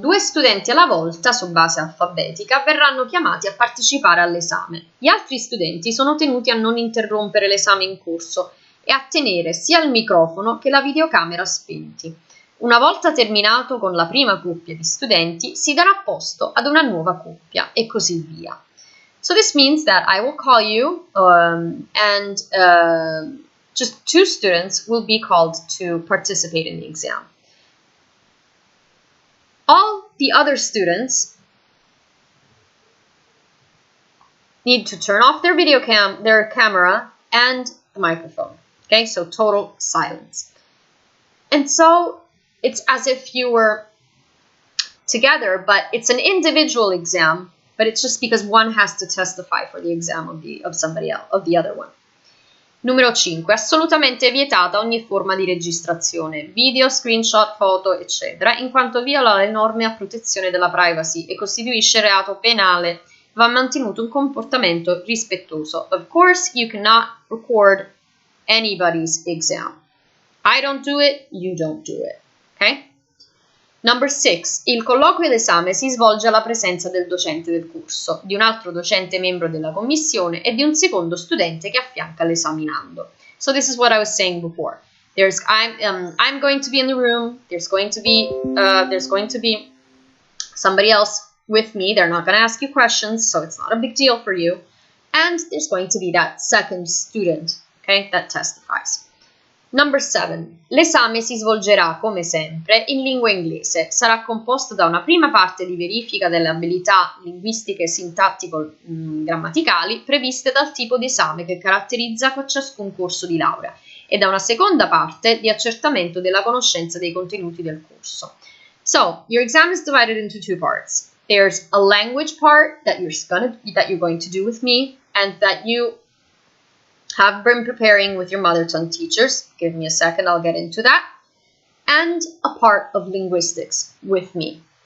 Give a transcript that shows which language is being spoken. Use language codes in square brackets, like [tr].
[it] 2 studenti alla volta, su base alfabetica, verranno chiamati a partecipare all'esame. Gli altri studenti sono tenuti a non interrompere l'esame in corso e a tenere sia il microfono che la videocamera spenti. Una volta terminato con la prima coppia di studenti, si darà posto ad una nuova coppia e così via. [en] So this means that I will call you and just 2 students will be called to participate in the exam. All the other students need to turn off their their camera and the microphone. Okay, so total silence. And so it's as if you were together, but it's an individual exam, but it's just because one has to testify for the exam of somebody else, of the other one. [it] Numero 5. Assolutamente vietata ogni forma di registrazione, video, screenshot, foto, eccetera, in quanto viola le norme a protezione della privacy e costituisce reato penale. Va mantenuto un comportamento rispettoso. [en] Of course, you cannot record anybody's exam. I don't do it, you don't do it. Okay? Number 6. [it] Il colloquio d'esame si svolge alla presenza del docente del corso, di un altro docente membro della commissione e di un secondo studente che affianca l'esaminando. [en] So this is what I was saying before. I'm going to be in the room. There's going to be somebody else with me. They're not going to ask you questions, so it's not a big deal for you. And there's going to be that second student, okay, that testifies. Number 7. [it] L'esame si svolgerà, come sempre, in lingua inglese. Sarà composto da una prima parte di verifica delle abilità linguistiche e sintattico-grammaticali previste dal tipo di esame che caratterizza ciascun corso di laurea e da una seconda parte di accertamento della conoscenza dei contenuti del corso. [en] So, your exam is divided into 2 parts. There's a language part that you're going to do with me and that you have been preparing with your mother tongue teachers. Give me a second, I'll get into that. And a part of linguistics with me.